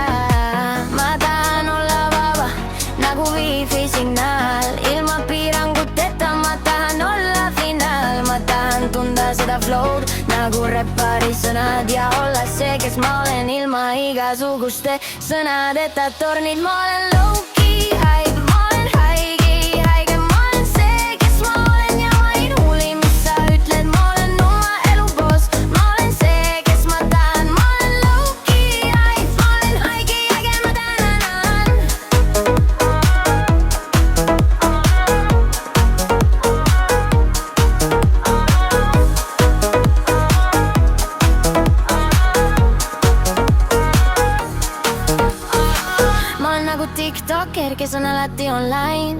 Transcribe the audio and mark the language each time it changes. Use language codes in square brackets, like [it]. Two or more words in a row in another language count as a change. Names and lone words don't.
[et] Ma tahan olla vaba nagu wifi signaal, ilma piiranguteta ma tahan olla finaal. Ma tahan tunda seda flow'd nagu räppari sõnad ja olla see, kes ma olen ilma igasuguste sõnadeta. tornid, ma olen [en] low-key hype, [et] ma olen haige, ma olen see, kes ma olen ja ma ei hooli, mis sa ütled. Ma olen oma elu boss, ma olen see, kes ma tahan. Ma olen [en] low-key hype, [et] ma olen haige, ma tänan. Ma olen nagu TikToker, kes on alati online.